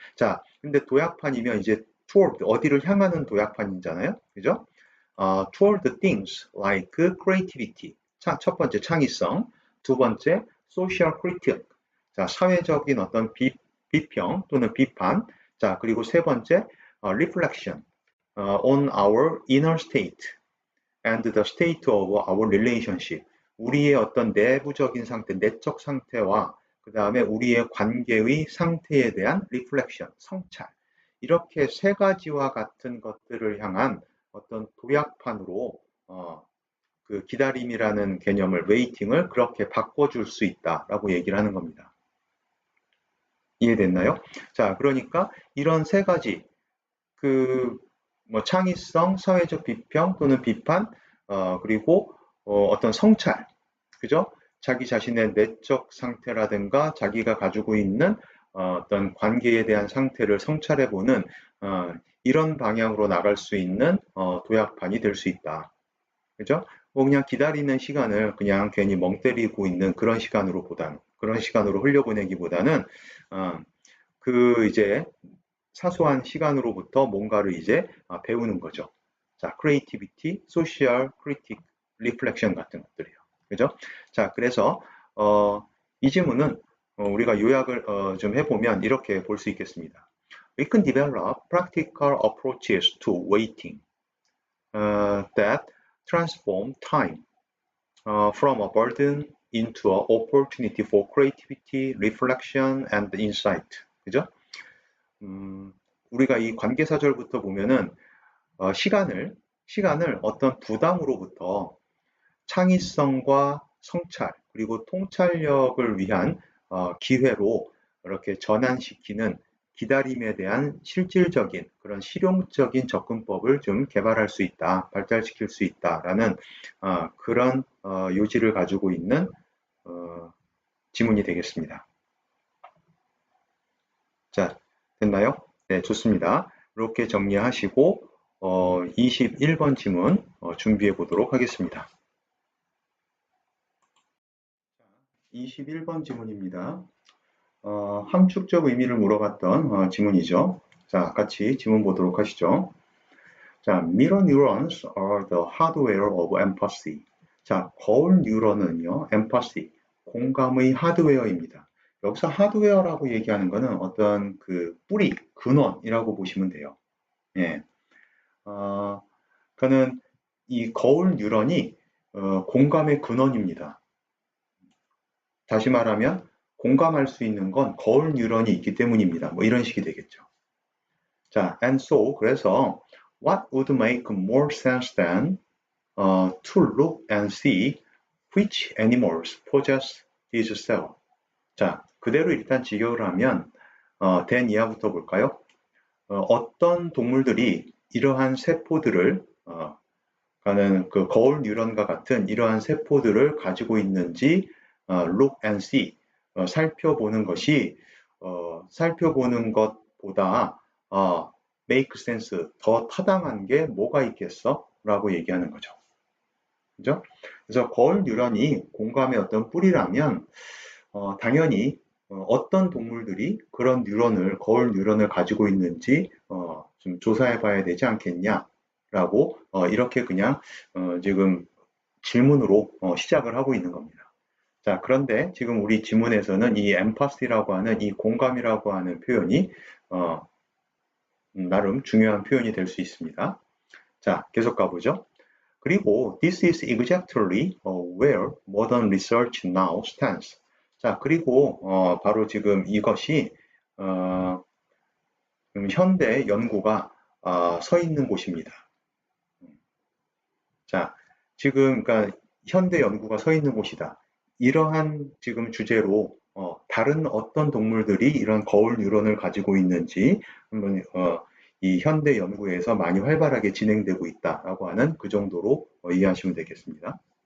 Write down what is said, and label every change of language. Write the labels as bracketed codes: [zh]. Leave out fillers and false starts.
[ko] 자, 근데 도약판이면 이제 toward, 어디를 향하는 도약판이잖아요. 그죠? [en] toward things like creativity. [ko] 자, 첫 번째 창의성, 두 번째 [en] social critique. [ko] 자, 사회적인 어떤 비평 또는 비판. [en] 자, [ko] 그리고 세 번째 [en] reflection on our inner state. and the state of our relationship. [ko] 우리의 어떤 내부적인 상태, 내적 상태와 그 다음에 우리의 관계의 상태에 대한 reflection, 성찰. 이렇게 세 가지와 같은 것들을 향한 어떤 도약판으로 그 기다림이라는 개념을, 웨이팅을 그렇게 바꿔줄 수 있다라고 얘기를 하는 겁니다. 이해됐나요? 자, 그러니까 이런 세 가지, 창의성, 사회적 비평 또는 비판, 그리고 어떤 성찰, 그죠? 자기 자신의 내적 상태라든가 자기가 가지고 있는 어떤 관계에 대한 상태를 성찰해보는 이런 방향으로 나갈 수 있는 도약판이 될 수 있다. 그죠? 뭐 그냥 기다리는 시간을 그냥 괜히 멍 때리고 있는 그런 시간으로 흘려보내기보다는 이제 사소한 시간으로부터 뭔가를 이제 배우는 거죠. [en] 자, creativity, social, critic, reflection [ko] 같은 것들이요. 그죠? 자, 그래서 이 질문은 우리가 요약을 좀 해보면 이렇게 볼 수 있겠습니다. [en] We can develop practical approaches to waiting that transform time from a burden into an opportunity for creativity, reflection, and insight. [ko] 그죠? 우리가 이 관계사절부터 보면은 시간을 어떤 부담으로부터 창의성과 성찰 그리고 통찰력을 위한 기회로 이렇게 전환시키는 기다림에 대한 실질적인 그런 실용적인 접근법을 좀 개발할 수 있다, 발달시킬 수 있다라는 그런 요지를 가지고 있는 지문이 되겠습니다. 자, 됐나요? 네, 좋습니다. 이렇게 정리하시고 21번 지문 준비해 보도록 하겠습니다. 21번 지문입니다. 함축적 의미를 물어봤던 지문이죠. 자, 같이 지문 보도록 하시죠. [en] 자, mirror neurons are the hardware of empathy. 자, [ko] 거울 뉴런은요, [en] empathy, [ko] 공감의 하드웨어입니다. 여기서 하드웨어라고 얘기하는 것은 어떤 그 뿌리, 근원이라고 보시면 돼요. 예. 그는 이 거울 뉴런이 공감의 근원입니다. 다시 말하면 공감할 수 있는 건 거울 뉴런이 있기 때문입니다. 뭐 이런 식이 되겠죠. [en] 자, and so [ko] 그래서 [en] what would make more sense than to look and see which animals possess these cells. [ko] 자, 그대로 일단 직역을 하면 된 이하부터 볼까요? 어떤 동물들이 이러한 세포들을 가는 그 거울 뉴런과 같은 이러한 세포들을 가지고 있는지 [en] look and see [ko] 살펴보는 것이 살펴보는 것보다 [en] make sense [ko] 더 타당한 게 뭐가 있겠어? 라고 얘기하는 거죠. 그죠? 그래서 거울 뉴런이 공감의 어떤 뿌리라면 당연히 어떤 동물들이 그런 뉴런을 거울 뉴런을 가지고 있는지 좀 조사해 봐야 되지 않겠냐라고 이렇게 그냥 지금 질문으로 시작을 하고 있는 겁니다. 자, 그런데 지금 우리 지문에서는 이 empathy라고 하는 이 공감이라고 하는 표현이 나름 중요한 표현이 될 수 있습니다. 자, 계속 가보죠. 그리고 [en] this is exactly where modern research now stands. [ko] 자, 그리고 바로 지금 이것이 현대 연구가 서 있는 곳입니다. 자, 지금 그러니까 현대 연구가 서 있는 곳이다. 이러한 지금 주제로 다른 어떤 동물들이 이런 거울 뉴런을 가지고 있는지 한번 이 현대 연구에서 많이 활발하게 진행되고 있다라고 하는 그 정도로 이해하시면 되겠습니다.